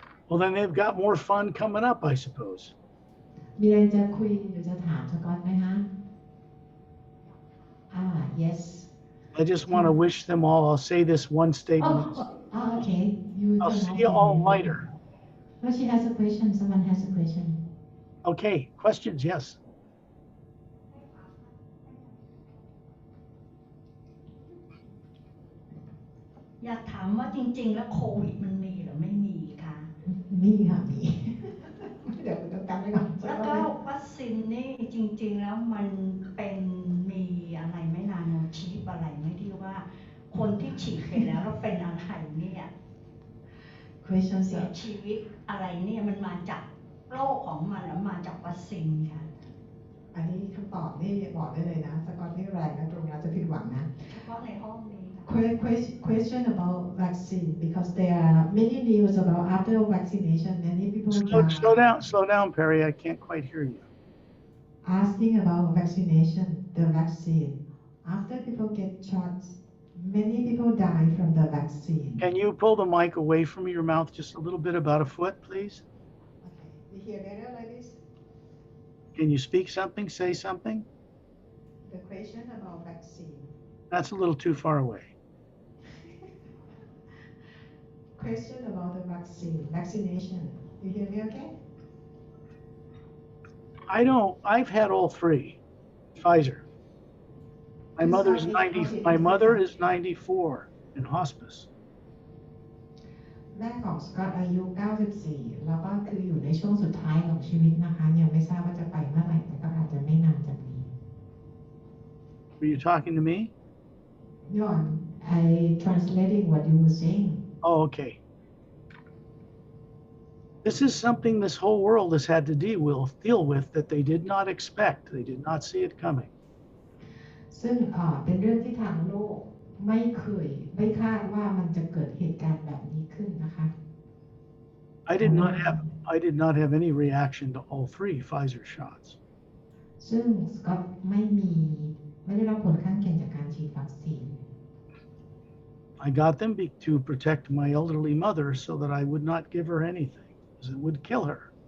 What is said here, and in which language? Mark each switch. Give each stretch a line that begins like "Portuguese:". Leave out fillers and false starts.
English: Well, then they've got more fun coming up, I suppose.
Thai: มีอะไรจะคุยหรือจะถามสกอตไหมคะ yes.
English: I just want to wish them all, I'll say this one statement. Okay. I'll see you all later. No, she has a question. Someone has a question. Okay, questions, yes.
Thai: อยากถามว่าจริงๆแล้วโควิดมันมีหรือไม่มีคะ มีค่ะมี เดี๋ยวต้องกันไว้ก่อน แล้วก็วัคซีนนี่จริงๆแล้วมันเป็นมีอะไรไม่นาโนชิปอะไรไม่ที่ว่าคนที่ฉีดไปแล้วเป็นอะไรเนี่ยเสียชีวิตอะไรเนี่ยมันมาจากโรคของมันหรือมาจากวัคซีนค่ะ อันนี้คำตอบนี่บอกได้เลยนะสกอตนี่แรงนะตรงนี้จะผิดหวังนะ เฉพาะในห้องนี้
English: Question about vaccine because there are many news about after vaccination many people slow down, Pari. I can't quite hear you. Asking about vaccination, the vaccine. After people get shots, many people die from the vaccine. Can you pull the mic away from your mouth just a little bit, about a foot, please? Okay. You hear better like this? Can you speak something, say something? The question about vaccine. That's a little too far away. Question about the vaccination. You hear me okay? I've had all three. Pfizer. My mother is 94 in hospice.
Thai: แม่ของสกอตอายุ94แล้วก็คืออยู่ในช่วงสุดท้ายของชีวิตนะคะยังไม่ทราบว่าจะไปเมื่อไหร่แต่ก็อาจจะไม่นานจากนี้
English: Were you talking to me? No, I translating what you were saying. Oh, okay. This is something this whole world has had to deal with that they did not expect. They did not see it coming.
Thai: ซึ่งเป็นเรื่องที่ทางโลกไม่คาดว่ามันจะเกิดเหตุการณ์แบบนี้ขึ้นนะคะ
English: I did not have any reaction to all three Pfizer shots.
Thai: ซึ่งสกอตไม่ได้รับผลข้างเคียงจากการฉีดวัคซีน
English: I got them to protect my elderly mother so that I would not give her anything, because it would kill her.